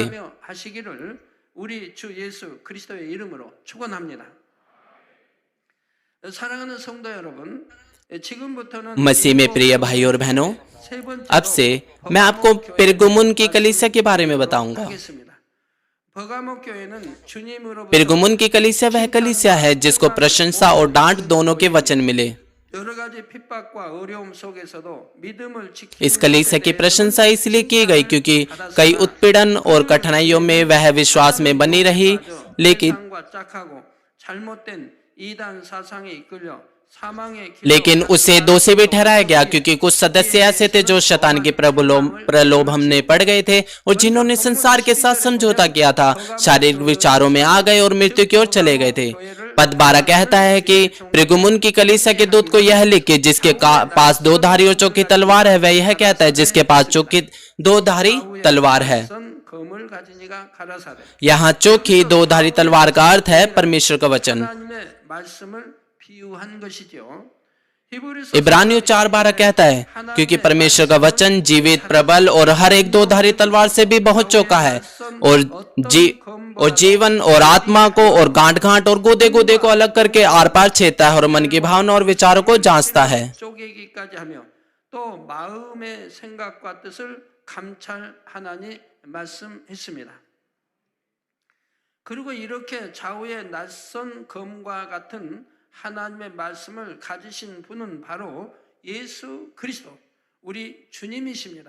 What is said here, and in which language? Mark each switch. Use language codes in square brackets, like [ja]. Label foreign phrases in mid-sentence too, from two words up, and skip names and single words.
[ko] 하시기를 우리 주 예수 그리스도의 이름으로 축원합니다. 사랑하는 성도 여러분, 지금부터는 [hi] मसीह में प्रिय भाई और बहनों, [ko] 세 번째로 [hi] अब से मैं आपको पिरगमुन की कलीसिया के बारे में बताऊंगा। [ko] 하겠습니다. 버가모 교회는 주님으로부터 [hi] पिरगमुन की कलीसिया वह कलीसिया है जिसको प्रशंसा और डांट दोनों के वचन मिले। [ko] 여러 가지 핍박과 어려움 속에서도 믿음을 [hi] इस [ko] 지키는 [hi] कलीसिया की प्रशंसा इसलिए की गई क्योंकि कई उत्पीड़न और कठिनाइयों में वह विश्वास में बनी रही, लेकिन [ko] 세상과 짝하고 잘못된 이단 사상에 이끌려 사망의 [hi] लेकिन उसे दोषी भी ठहराया गया क्योंकि कुछ सदस्य ऐसे थे जो शैतान के प्रलोभन में पड़ गए थे और जिन्होंने संसार के साथ समझौता किया था, शारीरिक विचारों में आ गए और मृत्यु की ओर चले गए थे। पद 12 कहता है कि पिरगमुन की कलीसिया के दूत को यह लिख कि जिसके पास दो धारी और चौकी तलवार है, वह यह कहता है जिसके पास चौकी दो धारी तलवार है। [ko] 검을 가진 이가 가라사대 [hi] यहाँ चौकी दो धारी तलवार का अर्थ है परमेश्वर का वचन। [ko] 하나님의 말씀을 비유한 것이죠. [hi] इब्रानियों 4:12 कहता है, क्योंकि परमेश्वर का वचन जीवित, प्रबल और हर एक दो धारी तलवार से भी बहुत चौका है और जीवन और आत्मा को और गांठ गांठ और गूदे गूदे को अलग करके आर पार छेदता है और मन की भावना और विचारों को जांचता है। [ko] 쪼개기까지 하며 또 마음의 생각과 뜻을 감찰하나니 말씀했습니다. 그리고 이렇게 좌우의 낯선 검과 같은 하나님의 말씀을 가지신 분은 바로 예수 그리스도, 우리 주님이십니다.